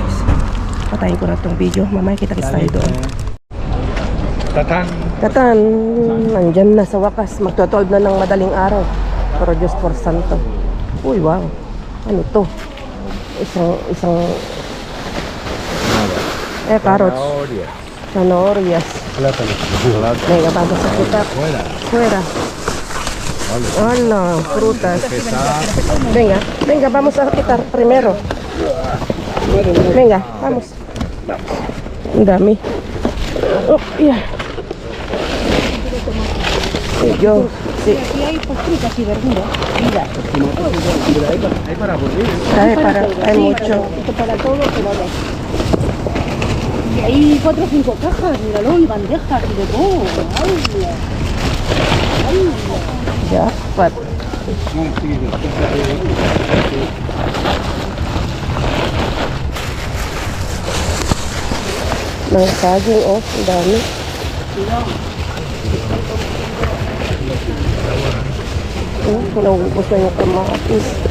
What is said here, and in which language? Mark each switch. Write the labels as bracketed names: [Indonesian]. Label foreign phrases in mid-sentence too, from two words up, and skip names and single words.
[Filipino] Patayin ko na itong video. Mamaya kita-kits tayo doon. Katan, nandyan na sa wakas. Magto-12 na ng madaling araw. Pero Diyos por Santo. Uy, wow. Ano to? Isang carrots. [Spanish] Zanahorias. Venga, vamos a quitar. Fuera. Hola, frutas. Venga, vamos a quitar primero. Venga, vamos. [Filipino] Ang dami. [English] Oh, yeah. [Spanish] Yo, sí. Aquí hay frutas y verduras. Mira. Hay mucho. Esto para todo, pero ve. Y hay 4 o 5 cajas, míralo, y bandejas y de todo. ¡Ay! [Filipino] Ya, pat. Mga saging, oh, ang dami. Naubos na yung kamatis.